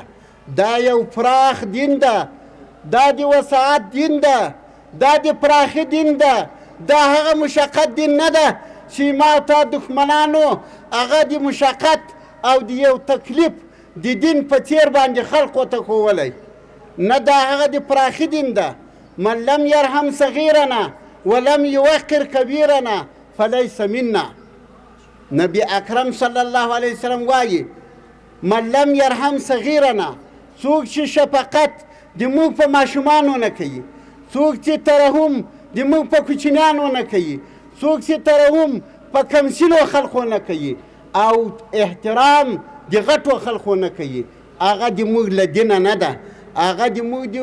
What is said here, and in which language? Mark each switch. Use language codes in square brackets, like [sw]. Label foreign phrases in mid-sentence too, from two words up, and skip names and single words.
[ps] دا یو پراخ دین ده، دا د وسعت دین ده، دا د پراخي دین ده، دا هغه مشقت دین نه ده چې ما تا دښمنانو هغه د مشقت او د یو تکلیف د دین په څیر باندې خلقو ته ښوولی. نه، دا هغه د پراخي دین ده. [ar] من لم يرحم صغیرنا ولم يوقر کبیرنا فلیس منا. [ps] نبی اکرم [ar] صلی الله علیه وسلم [ps] وایي [ar] من لم يرحم صغیرنا، [ps] څوک چې شفقت د موږ په ماشومانو نه کوي، څوک چې ترحم د موږ په کوچنیانو نه کوي، څوک چې ترحم په کمسلو خلقو نه کوي او احترام د غټو خلقو نه کوي، هغه د موږ له دینه نه ده، هغه د موږ